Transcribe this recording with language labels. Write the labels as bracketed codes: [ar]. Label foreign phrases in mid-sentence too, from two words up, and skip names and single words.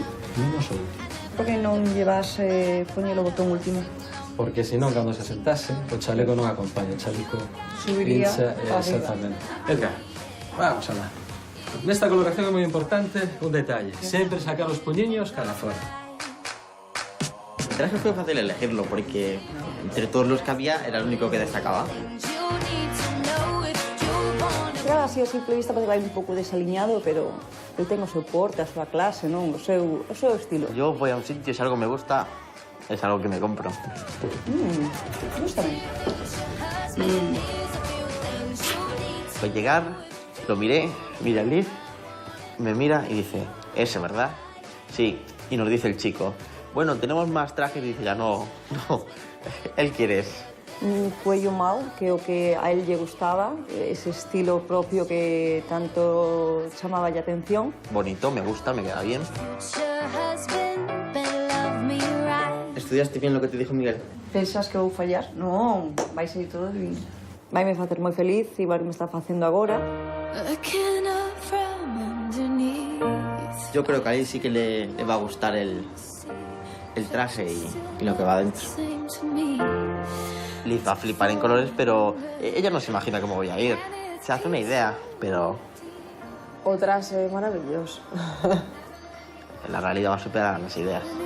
[gl] Menos o último. Por que non llevas poñer o botón último? Porque senón, cando se sentase, o chaleco non acompaña. O chaleco Subiría pincha, arriba. exactamente. Edgar, vamos a lá. Nesta colocación é moi importante un detalle. Sempre sacar os puñiños cara fora. [es] El traje fue fácil elegirlo porque entre todos los que había era el único que destacaba. [gl] Claro, así a simple vista pode vai un pouco desaliñado, pero el ten o seu porte, a súa clase, non? O seu estilo. [es] Yo voy a un sitio y si algo me gusta, es algo que me compro. [gl] Gústame. [es] Al llegar, lo miré, mira el Liz, me mira y dice, ese, ¿verdad? Sí, y nos dice el chico, bueno, tenemos más trajes, y dice ya, no, él quiere ese. [gl] Un cuello mau, que o que a él lle gustaba, ese estilo propio que tanto chamaba a atención. [es] Bonito, me gusta, me queda bien. ¿Estudiaste bien lo que te dijo Miguel? [gl] Pensas que vou fallar? Non, vai ser todo divino. Vaime facer moi feliz, igual me está facendo agora. [es] Yo creo que a él sí que le va a gustar el traje y lo que va dentro. Liz va a flipar en colores, pero ella no se imagina cómo voy a ir. Se hace una idea, pero O traje maravilloso. en la realidad va a superar las ideas.